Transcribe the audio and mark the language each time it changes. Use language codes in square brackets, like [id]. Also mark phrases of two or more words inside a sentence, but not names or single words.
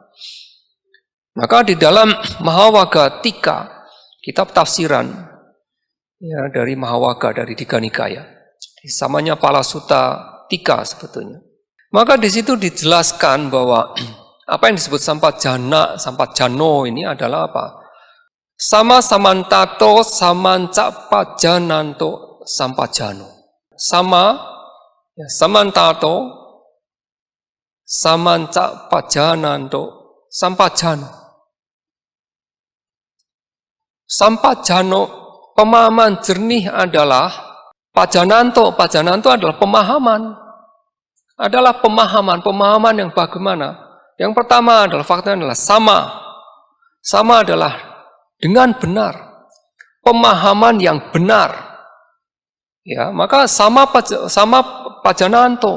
[id] Maka di dalam Mahawaga Tika, kitab tafsiran ya, dari Mahawaga, dari Digha Nikaya, samanya Palasuta Tika sebetulnya. Maka di situ dijelaskan bahwa apa yang disebut [pi] sampajana, sampajano [id] ini adalah apa? [pi] Sama samantato samanca pajananto sampajano. Sama ya, samantato samanca pajananto sampajano. [id] Sampajano, pemahaman jernih adalah pajananto. Pajananto adalah pemahaman. Adalah pemahaman yang bagaimana? Yang pertama adalah faktanya adalah sama. Sama adalah dengan benar. Pemahaman yang benar. Ya, maka [pi] sama pajananto.